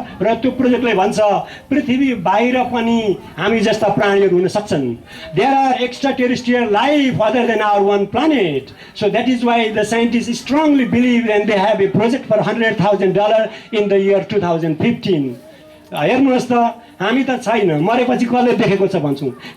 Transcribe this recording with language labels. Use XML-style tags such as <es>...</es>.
<ne>र त्यो प्रोजेक्टले भन्छ पृथ्वी बाहिर पनि हामी जस्ता प्राणीहरू हुन सक्छन्।</ne> <en>There are extra terrestrial life other than our one planet. So that is why the scientist strongly believe and they have a project for $100,000 in the year 2015।</en> <ne>हेर्नुहोस् त, हामी त छैन, मरेपछि कसले देखेको छ भन्छौँ।</ne>